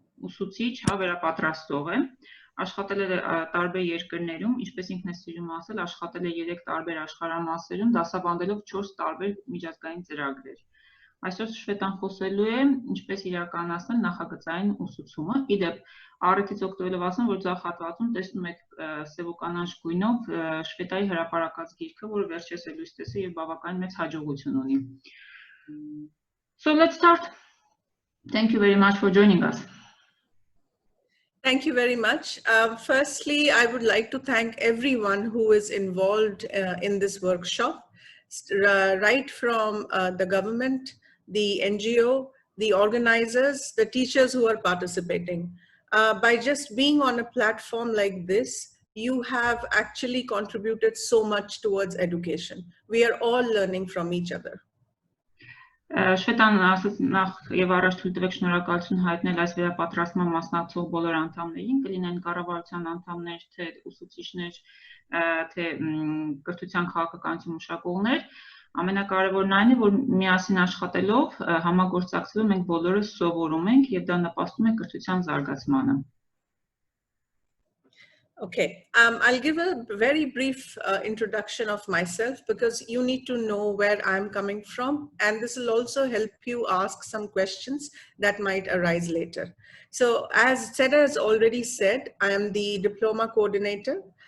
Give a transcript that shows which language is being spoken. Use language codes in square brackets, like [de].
[hy] ուսուցիչ, վերապատրաստող է, աշխատել է տարբեր երկրներում, ինչպես ինքն է սիրում ասել, աշխատել է 3 տարբեր աշխարհամասերում, դասավանդելով 4 տարբեր միջազգային ծրագրեր։ Այսօր Շվետան խոսելու է ինչպես իրականացնել նախագծային ուսուցումը։ Իդեպ առիթից օգտվելով ասեմ, որ ձախ հատվածում տեսնում եք սևոկանաչ գույնով Շվետայի հրապարակած գիրքը, որը վերջերս է լույս տեսել եւ բավականին մեծ հաջողություն ունի։ [en] So let's start. Thank you very much for joining us. Thank you very much. Firstly, I would like to thank everyone who is involved in this workshop, right from the government, the NGO, the organizers, the teachers who are participating. By just being on a platform like this, you have actually contributed so much towards education. We are all learning from each other. [hy] Շվետան ասաց նախ եւ առաջ թույլ տվեք շնորհակալություն հայտնել այս վերապատրաստման մասնակցող բոլոր անդամներին, կլինեն կառավարության անդամներ, թե ուսուցիչներ, թե կրթության քաղաքականություն մշակողներ, ամենակարևորն այն է, որ միասին աշխատելով, համագործակցելով մենք բոլորս սովորում ենք եւ դա նպաստում է կրթության զարգացմանը։ [en] Okay, I'll give a very brief introduction of myself because you need to know where I'm coming from, and this will also help you ask some questions that might arise later. So as Seda has already said, I am the diploma coordinator.